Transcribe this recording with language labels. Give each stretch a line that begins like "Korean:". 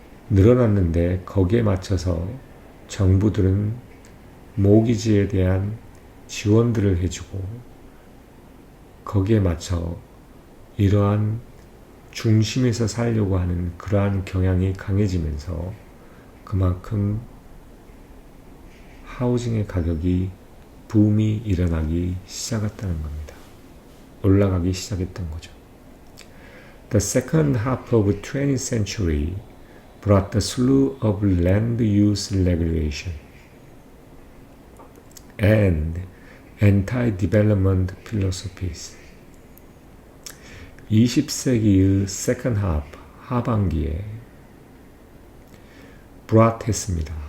Korean: 늘어났는데 거기에 맞춰서 정부들은 모기지에 대한 지원들을 해주고, 거기에 맞춰 이러한 중심에서 살려고 하는 그러한 경향이 강해지면서 그만큼 하우징의 가격이 붐이 일어나기 시작했다는 겁니다. 올라가기 시작했던 거죠.
English: The second half of 20th century brought a slew of land use regulation and anti-development philosophies.
Korean: 20세기의
English: second half,
Korean: 하반기에 brought 했습니다.